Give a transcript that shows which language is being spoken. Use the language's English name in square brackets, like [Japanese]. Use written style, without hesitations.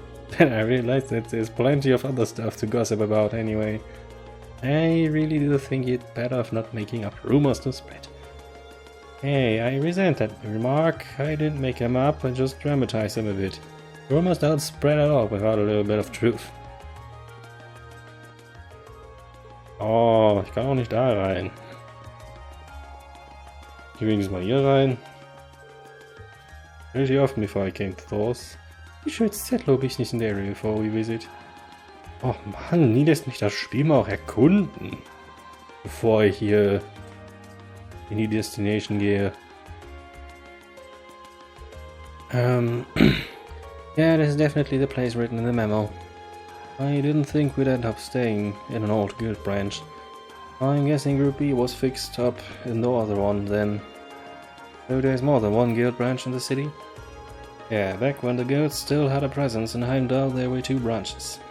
[English] Then I realized that there's plenty of other stuff to gossip about anyway. I really do think you'd better off not making up rumors to spread. Hey, I resent that remark. I didn't make them up, I just dramatized them a bit. Rumors don't spread at all without a little bit of truth. [German] Oh, ich kann auch nicht da rein. Ich will wenigstens mal hier rein. [English] Pretty often before I came to Thor's. You sure it's that low business in the area before we visit? [German] Oh Mann, nie lässt mich das Spiel mal auch erkunden. Bevor ich hier in die Destination gehe. [English] Yeah, this is definitely the place written in the memo. I didn't think we'd end up staying in an old guild branch. I'm guessing Group B was fixed up in the other one then. So there's more than one guild branch in the city? Yeah, back when the guild still had a presence in Heimdall, there were two branches.